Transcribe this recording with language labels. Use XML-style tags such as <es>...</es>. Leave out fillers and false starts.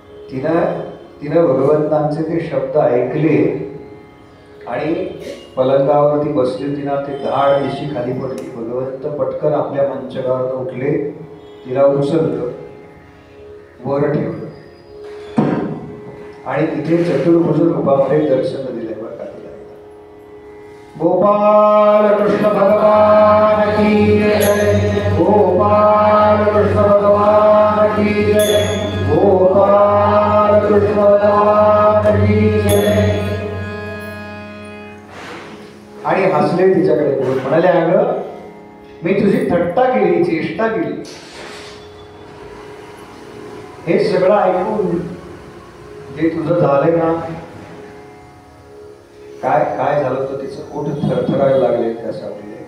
<mr>तिनं भगवंतांचे ते शब्द ऐकले आणि पलंगावरती बसली. तिला ते धाड दिशी खाली पडली. भगवंत पटकन आपल्या मंचकावर उठले, तिला उचललं, वर ठेवलं आणि तिथे चतुर्भुज रूपामध्ये दर्शन दिले बरं का तिला.</mr> <hi>गोपाल कृष्ण भगवान की जय, गोपाल कृष्ण भगवान की जय, गोपाल कृष्ण भगवान की जय.</hi> <mr>आणि हसले तिच्याकडे बोल, म्हणाले अगं मी तुझी थट्टा केली, चेष्टा केली. हे सगळं ऐकून जे तुझं झालंय ना, काय काय झालं तर तिचं ओठ थरथरायला लागले त्यासाठी.</mr>